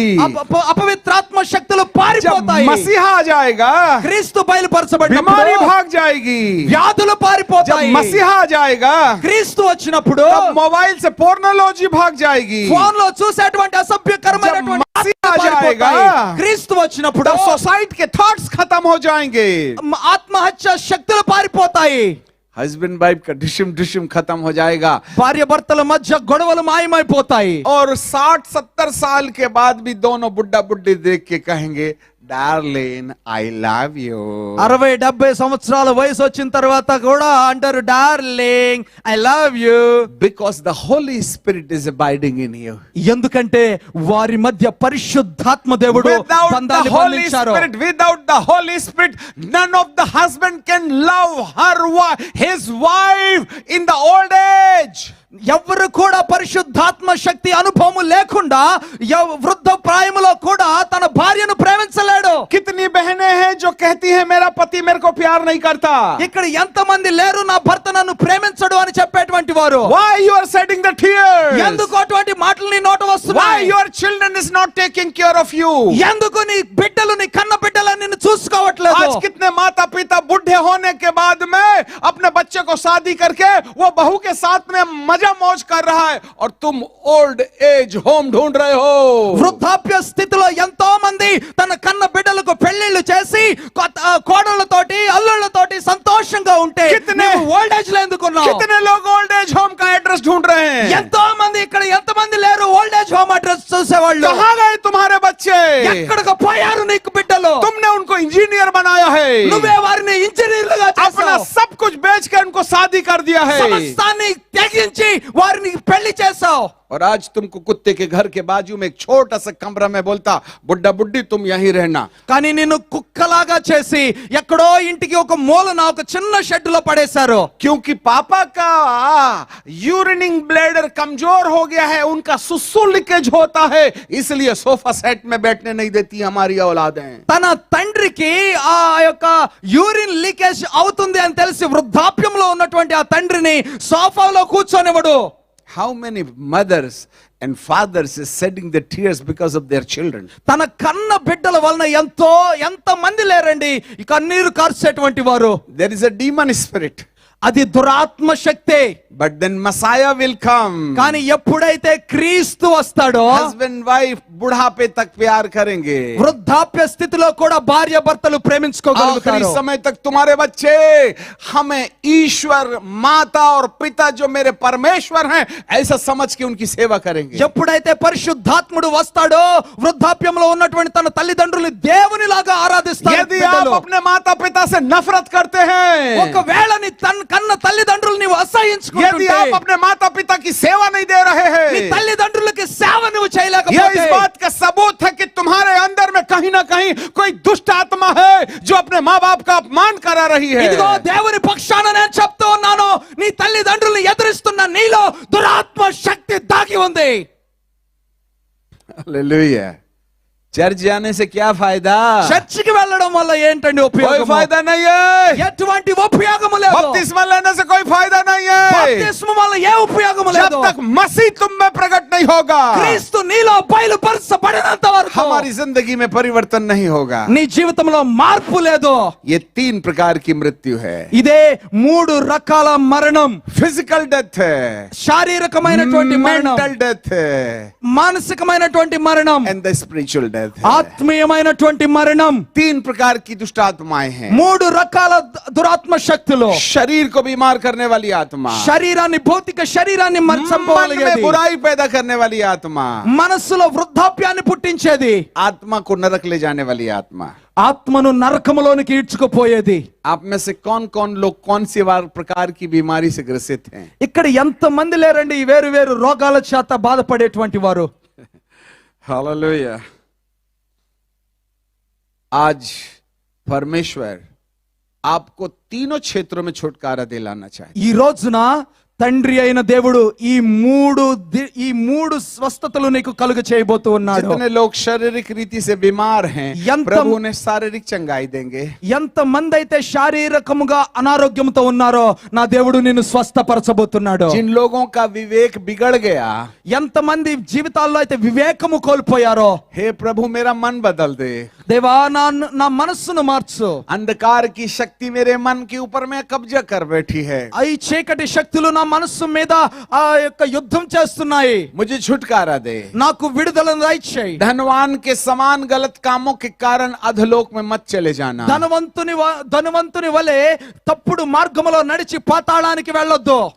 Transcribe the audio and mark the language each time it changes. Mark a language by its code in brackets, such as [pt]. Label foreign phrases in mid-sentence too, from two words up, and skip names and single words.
[te] అపవిత్రాత్మ శక్తులు [hi] जब [te] పారిపోతాయి. [hi] मसीहा आ जाएगा [te] క్రీస్తు బయలుపరచబడినప్పుడు [hi] बीमारी भाग जाएगी. [te] వ్యాధులు [hi] जब [te] పారిపోతాయి. [hi] मसीहा आ जाएगा [te] క్రీస్తు వచ్చినప్పుడు [hi] तब मोबाइल से पोर्नोलॉजी भाग जाएगी. [te] ఫోన్ లో చూసేటువంటి అసభ్యకరమైనటువంటి [hi] जब मसीहा [te] ఆత్మలు [hi] जाएगा, [te] పారిపోతాయి. క్రీస్తు వచ్చినప్పుడు [hi] तब सोसाइटी के थॉट्स खत्म हो जाएंगे. [te] ఆత్మహత్య శక్తులు పారిపోతాయి. [en] husband wife [hi] का डिशम डिशम खत्म हो जाएगा. [te] భార్య భర్తల మధ్య గొడవలు మాయమైపోతాయి. [hi] और 60-70 साल के बाद भी दोनों बुड्ढा बुड्ढी देख के कहेंगे [en] darling I love you. [te] 60-70 సంవత్సరాల వయసు వచ్చిన తర్వాత కూడా అంటారు [en] darling I love you. Because the Holy Spirit is abiding in you. [te] ఎందుకంటే వారి మధ్య పరిశుద్ధాత్మ దేవుడు [en] Without the [te] బంధాలు [en] Holy [te] బంధించారు. [en] Spirit, none of the husband can love his wife in the old age. [te] ఎవరు కూడా పరిశుద్ధాత్మ శక్తి అనుభవం లేకుండా వృద్ధ ప్రాయములో కూడా తన భార్యను ప్రేమించలేడు. [hi] कितनी बहनें हैं जो कहती हैं मेरा पति मेरे को प्यार नहीं करता. [te] ఇక్కడ ఎంతమంది లేరు నా భర్త నన్ను ప్రేమించడు అని చెప్పేటువంటి వారు. [en] Why you are shedding the tears? [te] ఎందుకు అటువంటి మాటలు నీ నోట [en] Why [te] వస్తున్నాయి? [en] your children is not taking care of you? [te] ఎందుకు నీ బిడ్డలు, నీ కన్న బిడ్డలు నిన్ను చూసుకోవట్లేదు? [hi] आज कितने माता पिता बुढ़े होने के बाद में अपने बच्चे को शादी करके वो बहू के साथ में मजा मौज कर रहा है और तुम [en] old age home [hi] ढूंढ रहे हो. [te] వృద్ధాప్య స్థితిలో ఎంతో మంది తన కన్న బిడ్డలకు పెళ్లిళ్లు చేసి కోడళ్లతోటి అల్లుళ్లతోటి సంతోషంగా ఉంటే [en] old age [te] లో ఎందుకున్నావు? [hi] कितने लोग [en] old age home [hi] का एड्रेस ढूंढ रहे हैं. [te] ఎంతో మంది ఇక్కడ ఎంతమంది లేరు [en] old age home address [te] చూసేవాళ్ళు? [hi] कहां गए तुम्हारे बच्चे? [te] ఎక్కడికి పోయారు నీకు బిడ్డలు? [hi] तुमने उनको इंजीनियर बनाया है. [te] నువ్వే వారిని ఇంజనీర్లుగా [hi] अपना [te] చేసావు. [hi] सब कुछ बेचकर उनको शादी कर दिया है. [te] సమస్తాన్ని తెగించి వారిని పెళ్లి చేసావు. [hi] और आज तुमको कुत्ते के घर के बाजू में एक छोटा सा कमरा में बोलता बुड्ढा बुड्ढी तुम यहीं रहना. [te] కానీ నిన్ను కుక్కలాగా చేసి ఎక్కడో ఇంటికి ఒక మూలన ఒక చిన్న షెడ్ లో పడేశారు. [hi] क्योंकि पापा का [en] urining bladder [hi] कमजोर हो गया है, उनका सुसु लीकेज होता है, इसलिए [en] sofa set [hi] में बैठने नहीं देती हमारी औलादें. [te] తన తండ్రికి ఆ యొక్క [en] urine leakage [te] అవుతుంది అని తెలిసి వృద్ధాప్యంలో ఉన్నటువంటి ఆ తండ్రిని సోఫాలో కూర్చొనివ్వడు. [en] How many mothers and fathers is shedding the tears because of their children? [te] తన కన్న బిడ్డల వలన ఎంత మంది లేరండి ఈ కన్నీరు కార్చేటువంటి వారు? [en] There is a demon spirit. [te] అది దురాత్మ శక్తే. [en] But then Messiah will come. [te] కానీ ఎప్పుడైతే క్రీస్తు వస్తాడో [en] Husband wife [hi] बुढ़ापे तक प्यार करेंगे. [te] వృద్ధాప్య స్థితిలో కూడా భార్య భర్తలు [hi] आखिरी [te] ప్రేమించుకోగలుగుతారు. [hi] समय तक तुम्हारे बच्चे हमें ईश्वर माता और पिता जो मेरे परमेश्वर हैं ऐसा समझ के उनकी सेवा करेंगे. [te] ఎప్పుడైతే పరిశుద్ధాత్ముడు వస్తాడో వృద్ధాప్యంలో ఉన్నటువంటి తన తల్లిదండ్రులు దేవునిలాగా ఆరాధిస్తారు. [hi] यदि आप अपने माता पिता से नफरत करते हैं, [te] ఒకవేళ నీ కన్న తల్లిదండ్రులు నీవు [hi] यदि [te] అసహించుకుంటుంటే, [hi] आप अपने माता पिता की सेवा नहीं दे रहे [te] నీ [hi] हैं, [te] తల్లిదండ్రులకి సేవ నువ్వు [hi] यह इस [te] చేయలేకపోతే [hi] बात का सबूत है कि तुम्हारे अंदर में कहीं ना कहीं कोई दुष्ट आत्मा है जो अपने माँ बाप का अपमान करा रही है. [te] ఇదిగో దేవుని పక్షాన నేను చెప్తూ ఉన్నాను, నీ తల్లిదండ్రుల్ని ఎదురిస్తున్న నీలో దురాత్మ శక్తి దాగి ఉంది. [hi] हालेलुया. चर्च जाने से क्या फायदा? [te] చర్చికి వెళ్ళడం వల్ల ఏంటండి [hi] कोई [te] ఉపయోగం? [hi] फायदा नहीं है. [te] ఎటువంటి ఉపయోగం లేదు. [hi] बपतिस्मा लेने से कोई फायदा नहीं है [te] బాప్తిస్మం వల్ల ఏ ఉపయోగం [hi] जब [te] లేదు. [hi] तक मसीह तुम में प्रकट नहीं होगा. [te] క్రీస్తు నీలో బయలుపరచబడినంత వరకు [hi] हमारी जिंदगी में परिवर्तन नहीं होगा. [te] నీ జీవితంలో మార్పు లేదు. [hi] ये 3 प्रकार की मृत्यु है. [te] ఇదే 3 రకాల మరణం. [en] physical death है, [te] శారీరకమైనటువంటి మరణం, [en] mental death है [te] మానసికమైనటువంటి మరణం, [en] and the spiritual death. [hi] डेथ है। [te] ఆత్మీయమైనటువంటి మరణం [hi] 3 प्रकार की दुष्ट आत्माएं हैं। [te] 3 రకాల దురాత్మ శక్తులు [hi] शरीर को बीमार करने वाली आत्मा, [te] శరీరాన్ని భౌతిక శరీరాన్ని [hi] मन में [te] చంపగలిగేది [hi] बुराई पैदा करने वाली आत्मा, [te] మనసులో వృద్ధాప్యాన్ని పుట్టించేది [hi] आत्मा को नरक ले जाने वाली आत्मा। [te] ఆత్మను నరకములోనికి ఈడ్చుకుపోయేది [hi] आप में से कौन कौन लोग कौन सी प्रकार की बीमारी से ग्रसित हैं? [te] ఇక్కడ ఎంత మంది లేరండి ఈ వేరు వేరు రోగాల చేత బాధపడేటువంటి వారు [hi] हालेलुया। आज परमेश्वर आपको तीनों क्षेत्रों में छुटकारा दिलाना चाहिए। [te] ఈ రోజున తండ్రి అయిన దేవుడు ఈ మూడు స్వస్థతలు నీకు కలుగ చేయబోతూ ఉన్నాడు [hi] जितने लोग शारीरिक रीति से बीमार हैं, यंतम- प्रभु उन्हें शारीरिक चंगाई देंगे। [te] ఎంత మంది అయితే శారీరకముగా అనారోగ్యంతో ఉన్నారో నా దేవుడు నిన్ను స్వస్థపరచబోతున్నాడు [hi] जिन लोगों का विवेक बिगड़ गया, [te] ఎంత మంది జీవితాల్లో అయితే వివేకము కోల్పోయారో [hi] हे प्रभु मेरा मन बदल दे। [te] దేవా నా మనస్సును మార్చు [hi] अंधकार की शक्ति मेरे मन के ऊपर में कब्जा कर बैठी है, [te] ఈ చీకటి శక్తులు నా మనస్సు మీద ఆ యొక్క యుద్ధం చేస్తున్నాయి [hi] मुझे छुटकारा दे। [te] నాకు విడుదలను దయచేయి [hi] धनवान के समान गलत कामों के कारण अधलोक में मत चले जाना। [te] ధనవంతుని వలె తప్పుడు మార్గములో నడిచి పాతాళానికి వెళ్ళొద్దు